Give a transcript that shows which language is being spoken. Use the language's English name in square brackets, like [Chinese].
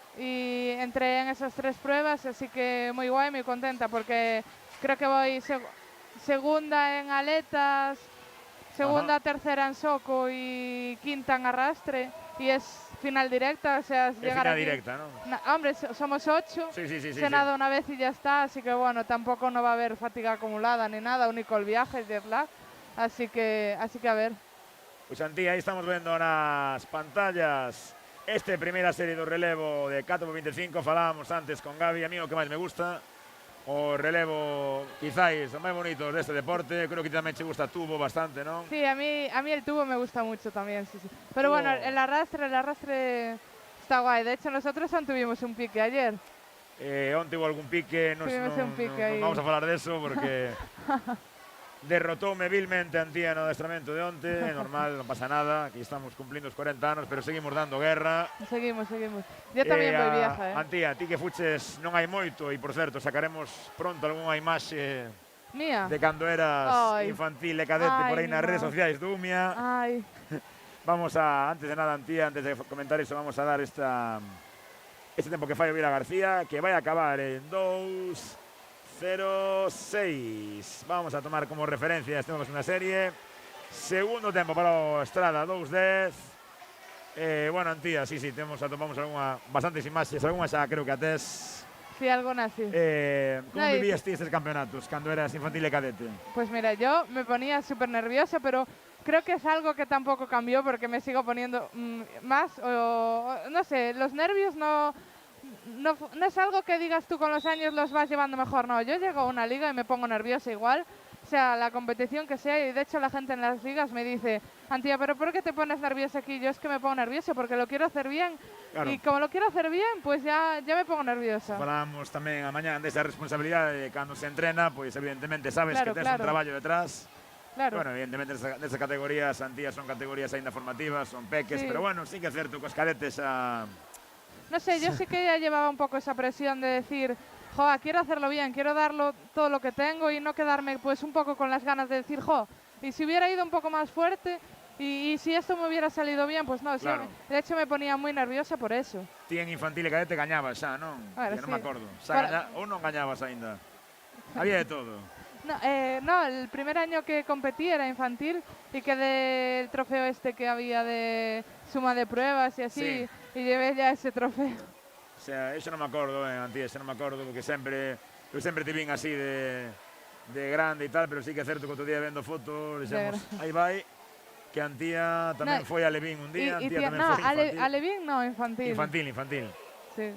[Spanish] Y entré en esas 3 pruebas, así que muy guay, muy contenta, porque creo que voy segunda en aletas, segunda, tercera en soco y quinta en arrastre. Y es final directa, o sea, es llegar final aquí. directa, ¿no? Hombre, somos 8. Sí. Se nada una vez y ya está, así que bueno, tampoco no va a haber fatiga acumulada ni nada, único el viaje, el jet lag. Así que a ver. [Galician] Pois Antía, aí estamos vendo nas pantallas primeira serie do relevo de 4x25, falábamos antes con Gaby, a mí o que máis me gusta, o relevo quizáis o máis bonito deste deporte, creo que tamén che gusta tubo bastante, non? [Spanish] Sí, a mí el tubo me gusta mucho también, sí. Pero bueno, el arrastre está guay, de hecho nosotros tuvimos un pique ayer. [Galician] Onte hubo algún pique, non vamos a falar de eso porque derrotoume vilmente Antía no adestramento de onte, é normal, non pasa nada, aquí estamos cumplindo os 40 anos, pero seguimos dando guerra. Seguimos. Yo tamén voy viaja, Antía, ti que fuches non hai moito, e por certo, sacaremos pronto algunha imaxe mía de cando eras infantil e cadete por aí nas redes sociais do Umia. Vamos a, antes de nada, Antía, antes de comentar iso, vamos a dar este tempo que fai o Vila García, que vai acabar en 2:06. Vamos a tomar como referencia, estamos unha serie. Segundo tempo para o Estrada, 2:10. Bueno, Antía, sí, atopamos bastantes imaxes, algunha xa creo que atés. [Spanish] Sí, algo así. [Galician] Como vivías ti estes campeonatos cando eras infantil e cadete? [Spanish] Pues mira, yo me ponía súper nerviosa, pero creo que es algo que tampoco cambió porque me sigo poniendo más, no sé, los nervios no es algo que digas tú con los años los vas llevando mejor, no. Yo llego a una liga y me pongo nerviosa igual, sea la competición que sea, y de hecho la gente en las ligas me dice, Antía, ¿pero por qué te pones nerviosa aquí? Yo es que me pongo nerviosa porque lo quiero hacer bien, claro. Y como lo quiero hacer bien, pues ya me pongo nerviosa. [Galician] Falamos tamén a mañá desa responsabilidade de cando se entrena, pois evidentemente sabes que tens un traballo detrás. [Spanish] Claro. [Galician] Bueno, evidentemente nesas categorías, Antía, son categorías aínda formativas, son peques, pero bueno, sí que é certo, cos cadetes [Spanish] No sé, yo sí que ya llevaba un poco esa presión de decir, quiero hacerlo bien, quiero darlo todo lo que tengo y no quedarme pues un poco con las ganas de decir, y si hubiera ido un poco más fuerte y si esto me hubiera salido bien, pues no, claro. De hecho me ponía muy nerviosa por eso. [Galician] Ti en infantil e cadete gañabas xa, non? Ver, non me acordo. Ou non gañabas aínda? Había de todo. [Spanish] No, el primer año que competí era infantil y quedé el trofeo que había de suma de pruebas y así, y llevé ya ese trofeo. [Galician] O sea, eso non me acordo, Antía, eso non me acordo, porque eu sempre te vin así de grande e tal, pero sí que é certo que outro día vendo fotos, aí vai, que Antía tamén foi a Levín un día, Antía tamén foi infantil. [Spanish] A Levín no, infantil. Infantil. Sí.